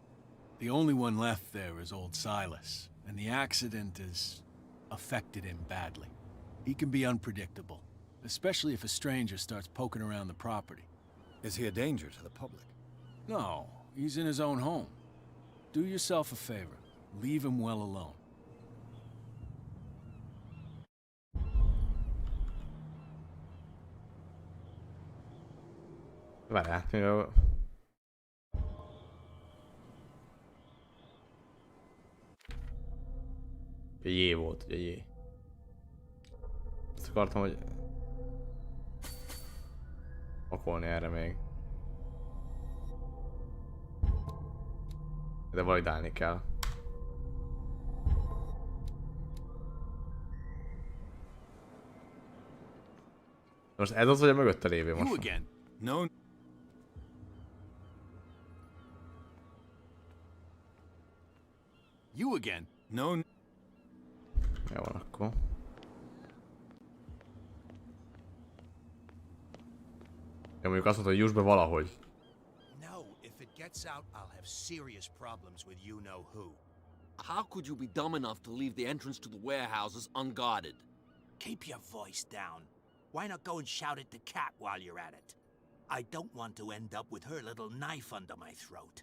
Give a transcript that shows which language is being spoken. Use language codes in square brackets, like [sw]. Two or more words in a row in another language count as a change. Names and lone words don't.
[en] The only one left there is old Silas, and the accident has affected him badly. He can be unpredictable, especially if a stranger starts poking around the property. Is he a danger to the public? No, he's in his own home. Do yourself a favor. Leave him well alone. [hu] Várjál, mivel... Jé volt, ugye jé. Azt akartam, hogy... pakolni erre még. De validálni kell. Most ez az, vagy a mögötte lévő most? [en] You again? No. You again? No. [hu] Jó van akkor. Jó, mondjuk azt mondta, hogy juss be valahogy. [en] No, if it gets out, I'll have serious problems with you-know-who. How could you be dumb enough to leave the entrance to the warehouses unguarded? Keep your voice down. Why not go and shout at the cat while you're at it? I don't want to end up with her little knife under my throat.